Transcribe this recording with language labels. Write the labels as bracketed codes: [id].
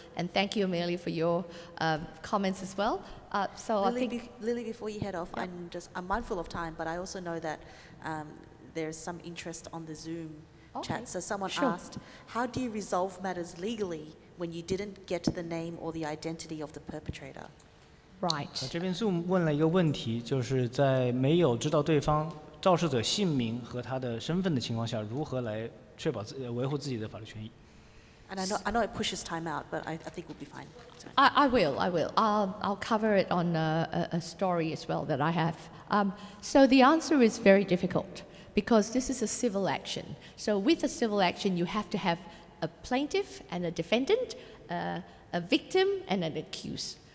[en] And thank you, Amelia, for your comments as well. So Lily, I think Lily, before you head off, I'm mindful of time, but I also know that there's some interest on the Zoom chat. So someone asked, how do you resolve matters legally when you didn't get the name or the identity of the perpetrator? Right. [zh] 这边 Zoom 问了一个问题，就是在没有知道对方肇事者姓名和他的身份的情况下，如何来确保维护自己的法律权益。 [en] And I know it pushes time out, but I think we'll be fine. I will. I'll cover it on a story as well that I have. So the answer is very difficult because this is a civil action. So with a civil action, you have to have a plaintiff and a defendant, a victim and an accused.